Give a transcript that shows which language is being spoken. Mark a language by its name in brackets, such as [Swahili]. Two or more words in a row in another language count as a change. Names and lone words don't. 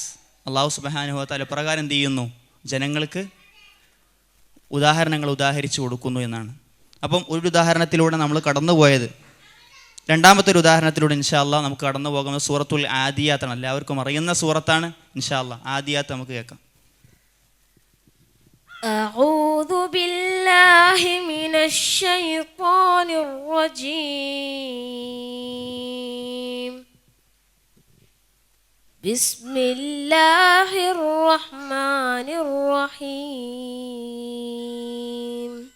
[Arabic] الله سبحانه وتعالى [Malayalam] പ്രകാരം എന്ത് ചെയ്യുന്നു? ജനങ്ങൾക്ക് ഉദാഹരണങ്ങൾ ഉദാഹരിച്ചു കൊടുക്കുന്നു എന്നാണ്. അപ്പം ഒരു ഉദാഹരണത്തിലൂടെ നമ്മൾ കടന്നുപോയത്. രണ്ടാമത്തെ ഒരു ഉദാഹരണത്തിലൂടെ [Arabic] إن شاء الله [Malayalam] നമുക്ക് കടന്നു പോകുന്നത് സൂറത്തുൽ ആദിയാത്താണ്. എല്ലാവർക്കും അറിയുന്ന സൂറത്താണ്. [Arabic] إن شاء الله [Malayalam] ആദിയാത്ത് നമുക്ക് കേൾക്കാം. [Arabic] أعوذ بالله من الشيطان الرجيم. بسم الله الرحمن الرحيم.